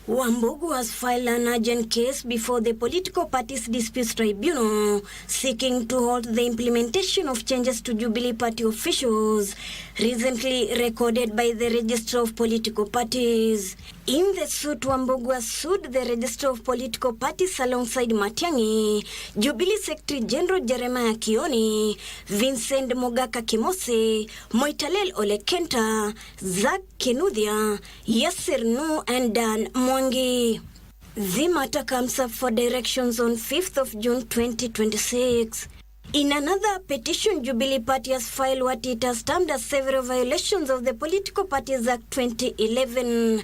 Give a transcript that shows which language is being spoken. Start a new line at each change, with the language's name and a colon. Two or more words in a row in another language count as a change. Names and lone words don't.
English: Wambugu has filed an urgent case before the Political Parties Disputes Tribunal, seeking to halt the implementation of changes to Jubilee Party officials, recently recorded by the Register of Political Parties. In the suit, Wambugu has sued the Register of Political Parties alongside Matiang'i, Jubilee Secretary General Jeremiah Kioni, Vincent Mogaka Kimose, Moitalel Olekenta, Zach Kinuthia, Yasir Nu, and Dan Mwangi. The matter comes up for directions on 5th of June 2026. In another petition, Jubilee Party has filed what it has termed as several violations of the Political Parties Act 2011.